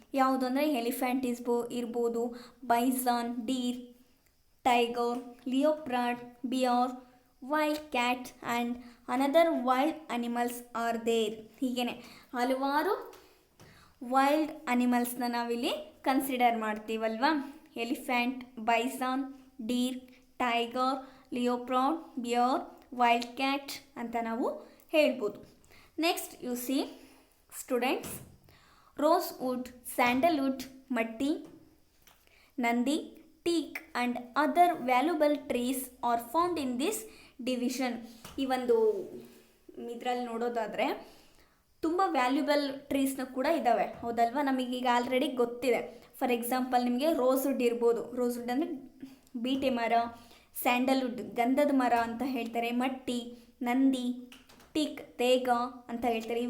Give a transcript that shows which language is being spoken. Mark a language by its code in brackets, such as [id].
[kn] ಯಾವುದು ಅಂದರೆ [en] elephant [kn] ಇರ್ಬೋದು, [en] Bison, deer, tiger, leopard, bear, wild cat and another wild animals are there. [kn] ಹೀಗೇ ಹಲವಾರು ವೈಲ್ಡ್ ಅನಿಮಲ್ಸ್ನ ನಾವಿಲ್ಲಿ consider ಮಾಡ್ತೀವಲ್ವಾ. [en] elephant, bison, deer, tiger, leopard, bear, wild cat [kn] ಅಂತ ನಾವು ಹೇಳ್ಬೋದು. [en] Next you see students, rosewood, sandalwood, matti, nandi, teak and other valuable trees are found in this division. [kn] ಈ ಒಂದು ಇದರಲ್ಲಿ ನೋಡೋದಾದರೆ ತುಂಬ ವ್ಯಾಲ್ಯೂಬಲ್ ಟ್ರೀಸ್ನ ಕೂಡ ಇದ್ದಾವೆ, ಹೌದಲ್ವಾ? ನಮಗೀಗ ಆಲ್ರೆಡಿ ಗೊತ್ತಿದೆ. [en] for example [kn] ನಿಮಗೆ ರೋಸ್ವುಡ್ ಇರ್ಬೋದು. ರೋಸ್ವುಡ್ ಅಂದರೆ ಬೀಟೆ ಮರ, ಸ್ಯಾಂಡಲ್ವುಡ್ ಗಂಧದ ಮರ ಅಂತ ಹೇಳ್ತಾರೆ, ಮಟ್ಟಿ, ನಂದಿ, ಟೀಕ್ ತೇಗ ಅಂತ ಹೇಳ್ತಾರೆ.